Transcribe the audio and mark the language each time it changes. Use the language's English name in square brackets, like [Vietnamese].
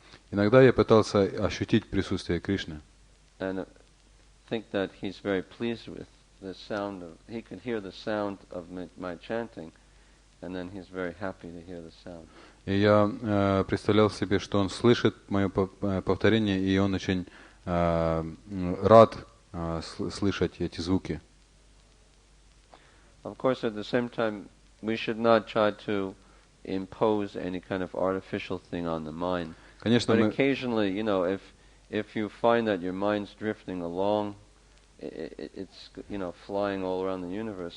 [Russian] Иногда я пытался ощутить присутствие Кришны. [English] And think that he's very pleased with the sound of. He could hear the sound of my chanting, and then he's very happy to hear the sound. [Russian] И я представлял себе, что он слышит мое повторение, и он очень рад слышать эти звуки. [English] Of course, at the same time, we should not try to impose any kind of artificial thing on the mind. [Russian] Конечно, [English] but occasionally, if you find that your mind's drifting along, it's flying all around the universe.